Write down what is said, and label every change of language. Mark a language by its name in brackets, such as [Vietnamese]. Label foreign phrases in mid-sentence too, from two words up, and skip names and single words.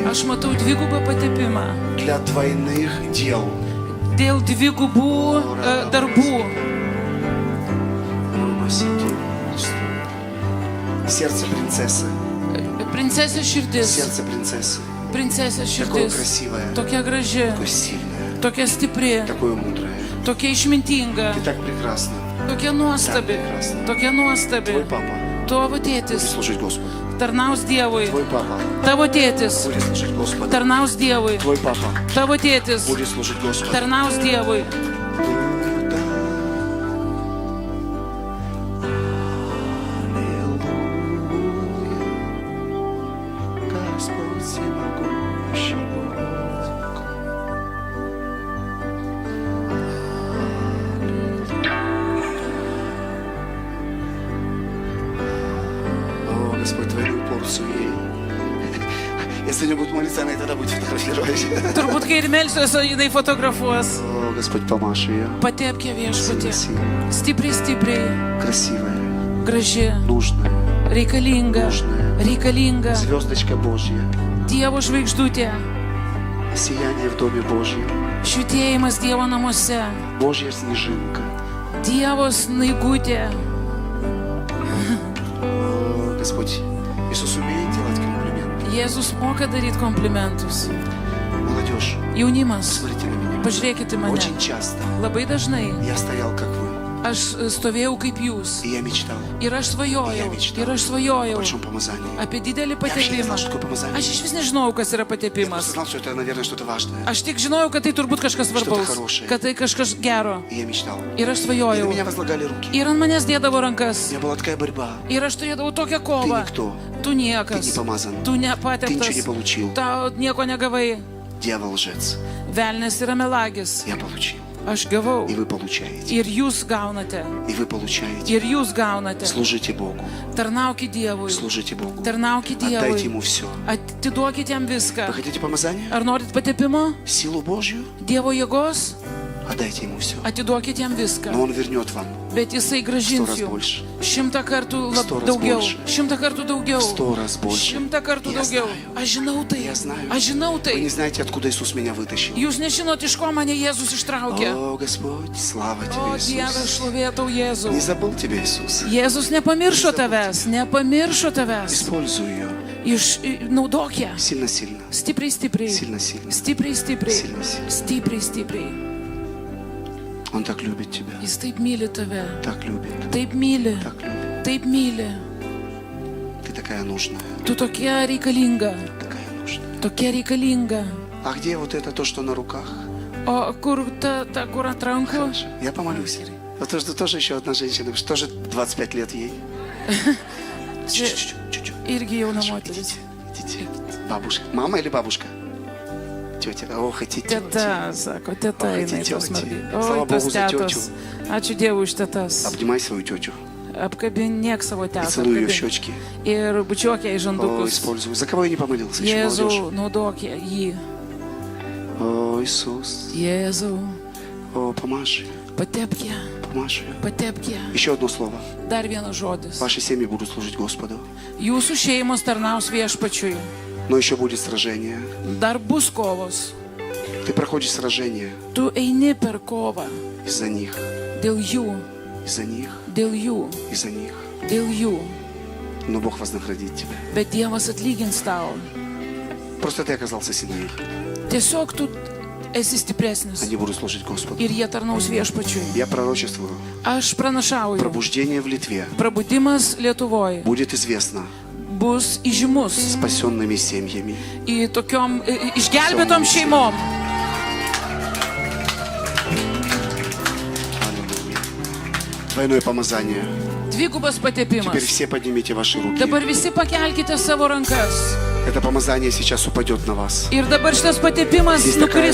[Lithuanian] Aš matau dvigubą patepimą [Russian] для двойных дел. [Lithuanian] dėl dvigubų darbų. [Russian] Сердце принцессы. [Lithuanian] Princesės širdis, [Russian] Сердце принцессы. [Lithuanian] princesės [Russian] Такое [Lithuanian] širdis, [Russian] красивое, [Lithuanian] tokia graži, [Russian] такое сильное, [Lithuanian] tokia stipri, [Russian] такое мудрое. [Lithuanian] tokia išmintinga, [Russian] Ты так прекрасна. [Lithuanian] tokia nuostabi, tokia nuostabi. [Russian] Твой папа [Lithuanian] Tavo [Russian] будет [Lithuanian] tėtis [Russian] служить Господу. [Lithuanian] tarnaus Dievui, [Russian] Твой папа [Lithuanian] tavo tėtis [Russian] будет служить Господу. [Lithuanian] tarnaus Dievui, [Russian] Твой папа [Lithuanian] tavo tėtis [Russian] будет служить Господу. [Lithuanian] tarnaus Dievui. [Russian] Господь всемогущий Бог. О, Господь, твою порцию ей. Если не будет молиться, она и тогда будет фотографировать. [Lithuanian] Turbūt, kai ir melsiuosi, jinai fotografuos. [Russian] О, Господь, помажь ее. [Lithuanian] Patepkė viešpatį. [Russian] Сильно, [Lithuanian] Stipriai, stipriai, [Russian] красивая, [Lithuanian] graži, [Russian] нужная, [Lithuanian] reikalinga, reikalinga. [Russian] звездочка Божья, [Lithuanian] Dievo žvaigždutė, [Russian] сияние в Доме Божьем, [Lithuanian] švietėjimas Dievo namuose, [Russian] Божья снежинка. [Lithuanian] Dievo snaigutė. [Russian] О, Господь, Иисус умеет делать комплименты. [Lithuanian] Jėzus moka daryti komplimentus. [Russian] Молодежь, [Lithuanian] Jaunimas, [Russian] смотрите на меня. [Lithuanian] pažiūrėkite į mane. [Russian] Очень часто [Lithuanian] Labai dažnai [Russian] я стоял, как вы, [Lithuanian] Aš stovėjau kaip jūs. [Russian] И я мечтал [Lithuanian] Ir aš svajojau. [Russian] mечтал [Lithuanian] Ir aš [Russian] о [Lithuanian] svajojau [Russian] большом помазании. [Lithuanian] apie didelį [Russian] вообще не знал, [Lithuanian] patepimą. [Russian] что такое помазание. [Lithuanian] Aš iš vis nežinojau, kas yra [Russian] Я просто [Lithuanian] patepimas. [Russian] знал, что это, наверное, что-то важное. [Lithuanian] Aš tik žinojau, kad tai turbūt kažkas svarbaus, [Russian] хорошее. [Lithuanian] kad tai kažkas gero. [Russian] И я мечтал. [Lithuanian] Ir aš [Russian] И на [Lithuanian] svajojau. [Russian] меня возлагали руки. [Lithuanian] Ir ant manęs dėdavo [Russian] У [Lithuanian] rankas. [Russian] меня была такая борьба. [Lithuanian] Ir aš turėdavau tokią [Russian] Ты [Lithuanian] kovą. [Russian] никто. [Lithuanian] Tu [Russian] Ты не [Lithuanian] niekas. [Russian] помазан. [Lithuanian] Tu [Russian] Ты ничего [Lithuanian] nepateptas. [Russian] не получил. [Lithuanian] Tau nieko negavai. [Russian] Дьявол лжец. [Lithuanian] Velnes yra melagis. [Russian] Я получил. [Lithuanian] Aš gavau. [Russian] И вы получаете. [Lithuanian] Ir jūs gaunate. [Russian] И вы получаете. [Lithuanian] Ir jūs gaunate. [Russian] Служите Богу. [Lithuanian] Tarnaukit Dievui. [Russian] Служите Богу. [Lithuanian] Tarnaukit [Russian] Отдайте [Lithuanian] Dievui. [Russian] Ему все. [Lithuanian] Atiduokit jam viską. [Russian] Вы хотите помазания? [Lithuanian] Ar norit patepimo? [Russian] Силу Божью? [Lithuanian] Dievo jėgos? [Russian] Отдайте Ему все. [Lithuanian] Atiduokit jam [Russian] Но [Lithuanian] viską. [Russian] Он вернет вам [Lithuanian] Bet jisai [Russian] 100 [Lithuanian] gražins [Russian] раз [Lithuanian] jums. [Russian] больше. [Lithuanian] 100 kartų [Russian] 100 раз [Lithuanian] daugiau. [Russian] больше. [Lithuanian] 100 kartų daugiau. [Russian] 100 раз больше. [Lithuanian] 100 kartų [Russian] Я [Lithuanian] daugiau. [Russian] знаю. [Lithuanian] Aš žinau tai. [Russian] Я знаю. [Lithuanian] Aš žinau [Russian] Вы не [Lithuanian] tai. [Russian] знаете, откуда Иисус меня вытащил. [Lithuanian] Jūs nežinot, iš ko mane Jėzus ištraukė. [Russian] О, Господь, слава [Lithuanian] O [Russian] Тебе, [Lithuanian] Dieve, [Russian] Иисус. [Lithuanian] šlovėtau Jėzų. [Russian] Не забыл Тебя, Иисус. [Lithuanian] Jėzus nepamiršo tavęs. Nepamiršo tavęs. [Russian] Используй ее [Lithuanian] Naudok ją. [Russian] сильно-сильно. [Lithuanian] Stipriai, stipriai. [Russian] Сильно-сильно. [Lithuanian] Stipriai, stipriai. [Russian] Сильно-сильно. [Lithuanian] Stipriai, stipriai. [Russian] Он так любит тебя. [Lithuanian] Jis taip myli tave. [Russian] Так любит. [Lithuanian] Taip myli. [Russian] Так любит. [Lithuanian] Taip myli. [Russian] Ты такая нужная. [Lithuanian] Tu tokia reikalinga. [Russian] Такая нужная. [Lithuanian] Tokia reikalinga. [Russian] А где вот это то, что на руках? [Lithuanian] O kur kur ant rankų? [Russian] Хорошо. Я помолюсь. Вот то, что тоже еще одна женщина, что тоже 25 лет ей. Чуть-чуть. [Lithuanian] Irgi jauna [Russian] Хорошо, [Lithuanian] moteris. [Russian] идите. Бабушка. Мама или бабушка? Тетя. О, хотите тетя. [Lithuanian] Teta, sako, teta O, jinai tėtė, tos mergi. [Russian] Slava [Lithuanian] O, tos [Russian] Богу за [Lithuanian] tetos. Ačiū Dievui už tetas. [Russian] Обнимай свою тетю. [Lithuanian] Apkabinėk savo [Russian] И [Lithuanian] tetą. [Russian] целуй ее в [Lithuanian] apkabink. [Russian] щечки. [Lithuanian] Ir bučiuok ją į [Russian] О, [Lithuanian] žandukus. [Russian] используй. За кого я не помолился? Еще молодежь. [Lithuanian] Jėzau, naudok jį. [Russian] О, Иисус. [Lithuanian] Jėzau, [Russian] О, помажь ее. [Lithuanian] patepk ją. [Russian] Помажь ее. [Lithuanian] Patepk ją. [Russian] Еще одно слово. [Lithuanian] Dar vienas žodis. [Russian] Ваши семьи будут служить Господу. [Lithuanian] Jūsų šeimos tarnaus viešpačiui. [Russian] Но еще будет сражение. [Lithuanian] Dar bus kovos. [Russian] Ты проходишь сражение [Lithuanian] Tu eini per kovą. [Russian] из-за них. [Lithuanian] Dėl jų. [Russian] Из-за них. [Lithuanian] Dėl jų. [Russian] Из-за них. [Lithuanian] Dėl jų. [Russian] Но Бог вознаградит тебя. [Lithuanian] Bet Dievas atlygins tau. [Russian] Просто ты оказался сильнее. [Lithuanian] Tiesiog tu esi stipresnis. [Russian] Они будут служить Господу. [Lithuanian] Ir jie tarnaus viešpačiui. [Russian] Я пророчествую. [Lithuanian] Aš pranašauju. [Russian] Пробуждение в Литве [Lithuanian] Prabudimas Lietuvoje [Russian] будет известно [Lithuanian] bus įžymus [Russian] спасенными семьями. [Lithuanian] į tokiom išgelbėtom šeimom. [Russian] Аллилуйя. Двойное помазание. [Lithuanian] Dvigubas [Russian] Теперь [Lithuanian] patepimas. [Russian] все поднимите ваши руки. [Lithuanian] Dabar visi pakelkite savo rankas. [Russian] Это помазание сейчас упадет на вас. [Lithuanian] Ir dabar šitas patepimas [Russian] Здесь такая